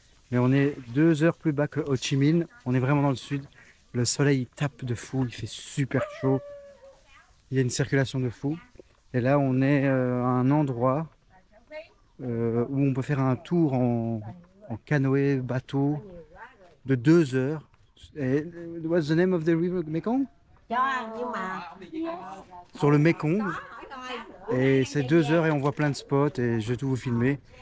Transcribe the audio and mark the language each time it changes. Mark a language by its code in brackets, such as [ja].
[fr] Mais on est 2 heures plus bas que Ho Chi Minh, on est vraiment dans le sud. Le soleil il tape de fou, il fait super chaud, il y a une circulation de fou. Et là on est à un endroit où on peut faire un tour en canoë, bateau, de 2 heures. Et, [en] what's the name of the river Mekong? [fr] Sur le Mekong. Et c'est 2 heures et on voit plein de spots et je vais tout vous filmer.